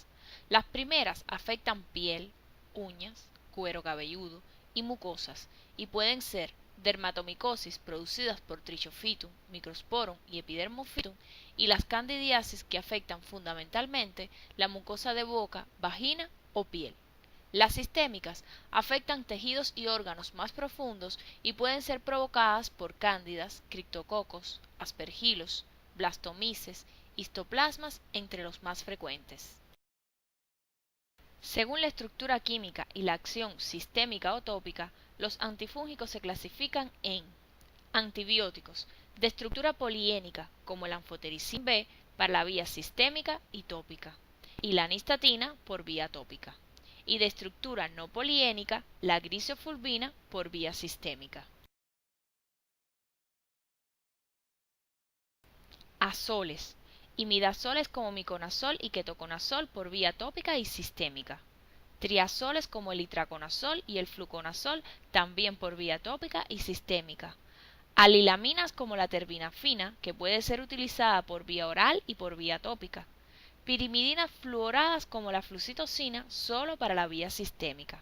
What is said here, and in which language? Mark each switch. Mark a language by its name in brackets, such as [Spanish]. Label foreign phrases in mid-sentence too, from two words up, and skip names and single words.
[Spanish] Las primeras afectan piel, uñas, cuero cabelludo y mucosas y pueden ser dermatomicosis producidas por Trichophytum, Microsporum y Epidermophytum y las candidiasis que afectan fundamentalmente la mucosa de boca, vagina o piel. Las sistémicas afectan tejidos y órganos más profundos y pueden ser provocadas por cándidas, criptococos, aspergilos, blastomices, histoplasmas, entre los más frecuentes. Según la estructura química y la acción sistémica o tópica, los antifúngicos se clasifican en antibióticos de estructura poliénica como el anfotericin B para la vía sistémica y tópica y la nistatina por vía tópica, y de estructura no poliénica la grisofulvina por vía sistémica. Azoles, imidazoles como miconazol y ketoconazol por vía tópica y sistémica. Triazoles como el itraconazol y el fluconazol también por vía tópica y sistémica. Alilaminas como la terbinafina, que puede ser utilizada por vía oral y por vía tópica. Pirimidinas fluoradas como la flucitosina solo para la vía sistémica.